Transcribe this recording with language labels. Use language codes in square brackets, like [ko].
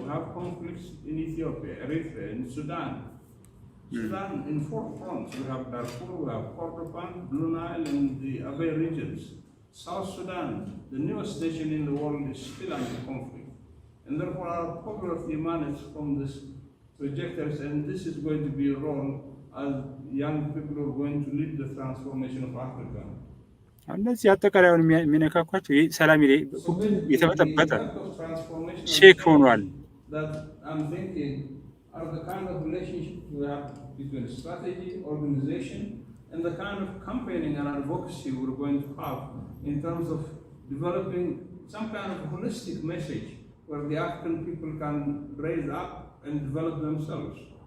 [en] We have conflicts in Ethiopia, Eritrea, in Sudan. Sudan, in 4 fronts, we have Darfur, we have Kordofan, Blue Nile, and the Abyei regions. South Sudan, the newest nation in the world, is still under conflict. And therefore our popularity emanates from this trajectories, and this is going to be a role as young people who are going to lead the transformation of Africa. [am] እነዚህ አጠቃላዩን የሚነካኳቸው ሰላም የተመጠበጠ ሼክ ሆኗል። [en] That I'm thinking are the kind of relationships we have between strategy, organization, and the kind of campaigning and advocacy we're going to have in terms of developing some kind of holistic message where the African people can raise up and develop themselves.